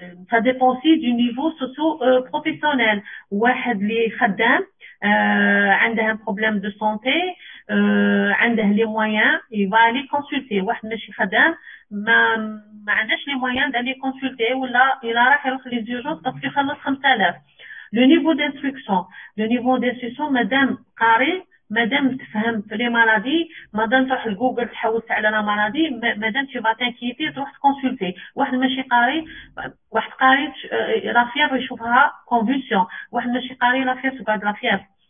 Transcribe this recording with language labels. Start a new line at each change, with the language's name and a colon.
French: Ça dépend aussi du niveau socio-professionnel.
Arabic: واحد اللي خدام عنده
French: un problème de santé, عنده les moyens, il va aller consulter.
Arabic: واحد ماشي خدام ما عندهاش
French: les moyens d'aller consulter,
Arabic: ولا إلا راح يروح
French: les urgences parce
Arabic: يخلص 5000.
French: Le niveau d'instruction, madame قاري، madame
Arabic: تفهم في
French: les maladies، madame
Arabic: تروح لجوجل تحوس على
French: la maladie، madame tu vas t'inquiéter تروح تconsulter.
Arabic: واحد ماشي قاري، واحد قاري la fièvre يشوفها convulsion، واحد ماشي قاري la fièvre تقعد la fièvre.